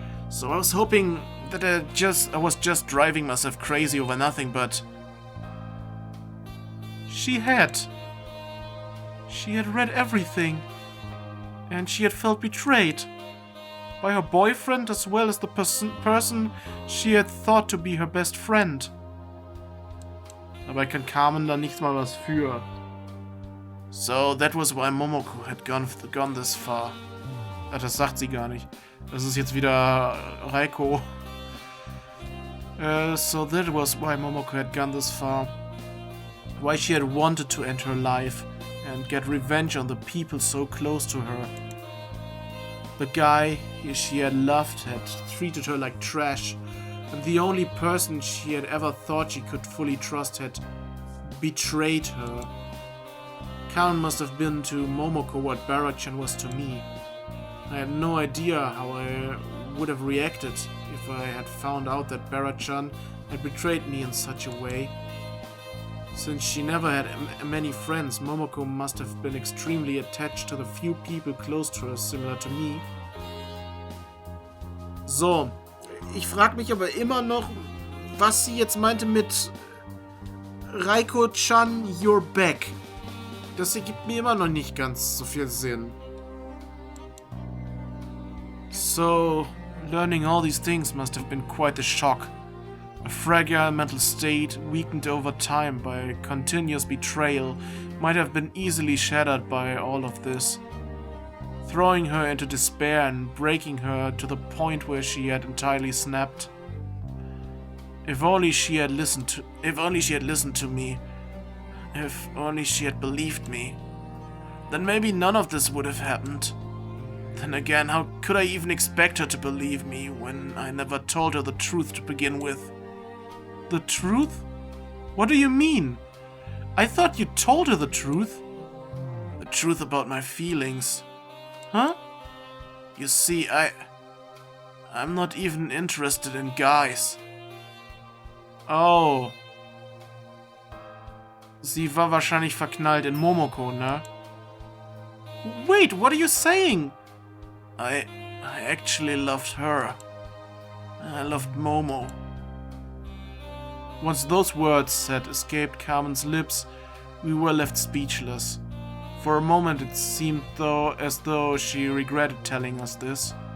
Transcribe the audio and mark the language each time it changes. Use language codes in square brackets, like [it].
[en] So I was hoping that I was just driving myself crazy over nothing, but she had read everything, and she had felt betrayed by her boyfriend as well as the person she had thought to be her best friend. [de] Dabei kann Carmen da nichts mal was für. [en] So that was why Momoko had gone this far. [de] Ach, das sagt sie gar nicht. Das ist jetzt wieder Raiko. [en] So that was why Momoko had gone this far. Why she had wanted to end her life and get revenge on the people so close to her. The guy she had loved had treated her like trash, and the only person she had ever thought she could fully trust had betrayed her. Karen must have been to Momoko what Barachan was to me. I had no idea how I would have reacted if I had found out that Bara-chan had betrayed me in such a way. Since she never had many friends, Momoko must have been extremely attached to the few people close to her, similar to me. [de] So, ich frage mich aber immer noch, was sie jetzt meinte mit Raiko-chan, [en] you're back. [de] Das ergibt mir immer noch nicht ganz so viel Sinn. [en] So, learning all these things must have been quite a shock. A fragile mental state, weakened over time by continuous betrayal, might have been easily shattered by all of this, throwing her into despair and breaking her to the point where she had entirely snapped. If only she had listened to me, if only she had believed me, then maybe none of this would have happened. Then again, how could I even expect her to believe me when I never told her the truth to begin with? The truth? What do you mean? I thought you told her the truth. The truth about my feelings. Huh? You see, I'm not even interested in guys. Oh. [de] Sie war wahrscheinlich verknallt in Momoko, ne? [en] Wait, what are you saying? I actually loved her. I loved Momo. Once those words had escaped Carmen's lips, we were left speechless. For a moment it seemed as though she regretted telling us this.